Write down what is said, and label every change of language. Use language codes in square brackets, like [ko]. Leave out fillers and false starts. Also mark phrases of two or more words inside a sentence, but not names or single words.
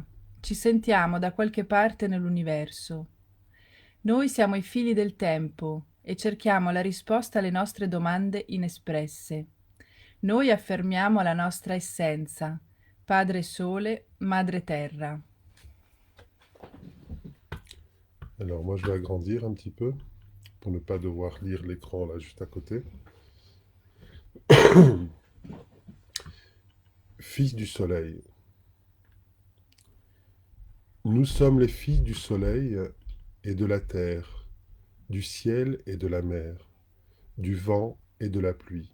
[it] Ci sentiamo da qualche parte nell'universo. Noi siamo i figli del tempo e cerchiamo la risposta alle nostre domande inespresse. Noi affermiamo la nostra essenza, Padre Sole, Madre Terra. [fr] Alors moi je vais agrandir un petit peu pour ne pas devoir lire l'écran là juste à côté. Fils du soleil. Nous sommes les fils du soleil et de la terre, du ciel et de la mer, du vent et de la pluie.